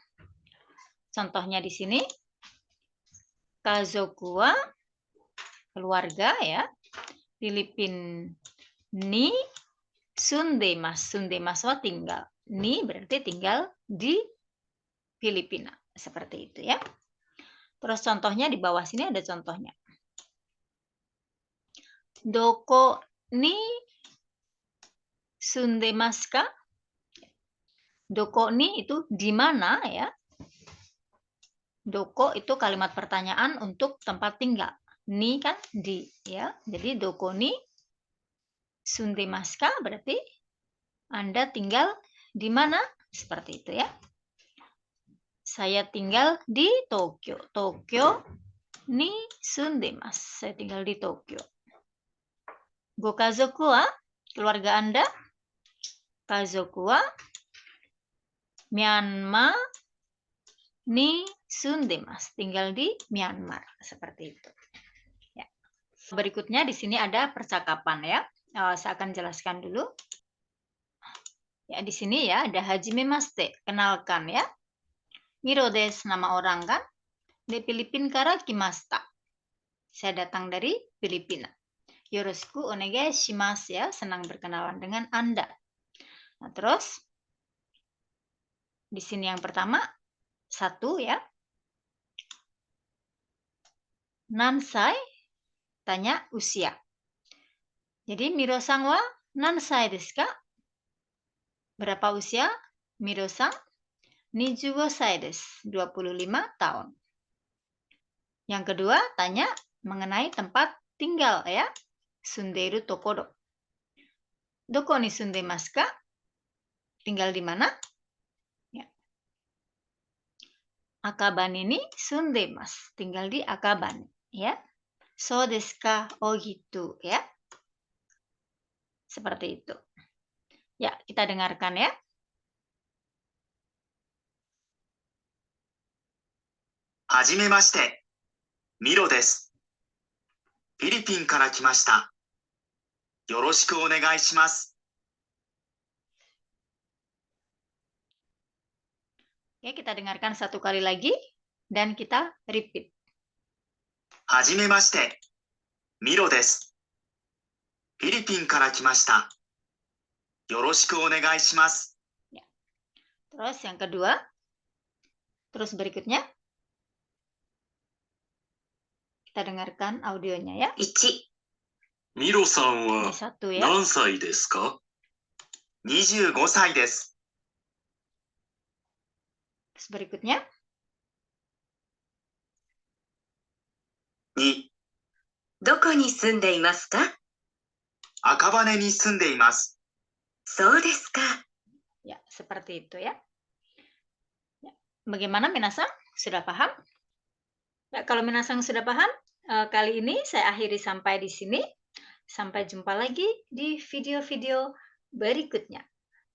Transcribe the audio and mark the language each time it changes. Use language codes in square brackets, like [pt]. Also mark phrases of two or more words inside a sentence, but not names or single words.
[id] Contohnya di sini [ja] 家族は [id] keluarga ya. [ja] フィリピンに住んでます. 住んでますは tinggal. [id] Ni berarti tinggal di Filipina. Seperti itu ya. Terus contohnya di bawah sini ada contohnya. [ja] どこに住んでますか? どこに [id] itu di mana ya. Doko itu kalimat pertanyaan untuk tempat tinggal. Ni kan di ya. Jadi [ja] どこに住んでますか [id] berarti Anda tinggal di mana? Seperti itu ya. Saya tinggal di Tokyo. [ja] 東京に住んでます. [id] Saya tinggal di Tokyo. [ja] ご家族は [id] keluarga Anda? [ja] 家族はミャンマーに住んでます. [id] Tinggal di Myanmar. Seperti itu. Ya. Berikutnya di sini ada percakapan ya. Saya akan jelaskan dulu. Ya, di sini ya ada hajimemashite, kenalkan ya. [ja] ミロです, [id] nama orang kan. [ja] でフィリピンから来ました. [id] Saya datang dari Filipina. [ja] よろしくお願いします [id] ya, senang berkenalan dengan Anda. Nah, terus di sini yang pertama 1 ya. Nansai, tanya usia. [ja] Jadi ミロさんは何歳ですか? [id] Berapa usia Miro-san? [ja] 25歳です, 25 tahun. [id] Yang kedua, tanya mengenai tempat tinggal ya. [ja] 住んでいるところ。どこに住んでますか? [id] Tinggal di mana? Ya. [ja] 赤羽に住んでます. [id] Tinggal di Akabane ya. [ja] そうですか? [id] Oh gitu ya. Seperti itu. Ya, kita dengarkan ya. [ja] はじめまして。ミロです。フィリピンから来ました。よろしくお願いします。 [id] Oke, kita dengarkan satu kali lagi dan kita repeat. [ja] はじめまして。ミロです。フィリピンから来ました。よろしくお願いします。 [id] Terus yang kedua. Terus berikutnya. Kita dengarkan audionya ya. [ja] 1、ミロさん [id] Ini [ja] は [id] satu ya. [ja] 何歳ですか？ 25歳です。 [id] Terus berikutnya. [ja] 2、どこに住んでいますか？赤羽に住んでいます。そうですか。 [id] Ya, seperti itu ya. Ya. Bagaimana minasang? Sudah paham? Ya, kalau minasang sudah paham, kali ini saya akhiri sampai di sini. Sampai jumpa lagi di video-video berikutnya.